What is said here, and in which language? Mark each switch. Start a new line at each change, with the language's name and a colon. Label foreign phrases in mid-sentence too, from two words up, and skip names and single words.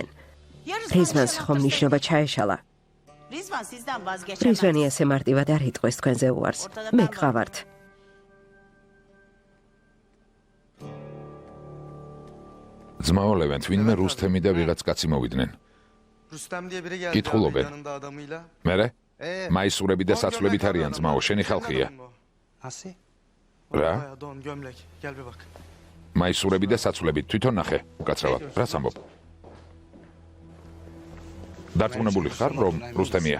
Georgian: რიზვანს ხომ ნიშნობა ჩაეშალა. რიზვანი ასე მარტივად არ იტყვეს თქვენზე უარს. მე გყავართ. ძმაო ლევენტ, ვინმე რუსთემი და ვიღაც კაცი მოვიდნენ.
Turkish: Rüstem diye biri geldi. Gitxulobe. Yanında adamıyla.
Georgian: მერე? მაისურები და საცვლებით არიან ძმაო, შენი ხალხია.
Turkish: Asi?
Georgian: რა?
Turkish: Bayağı don gömlek. Gel bir bak.
Georgian: მაისურები და საცვლებით თვითონ ნახე, უკაცრავად. რას ამბობ? დარწმუნებული ხარ, რომ რუსთემია?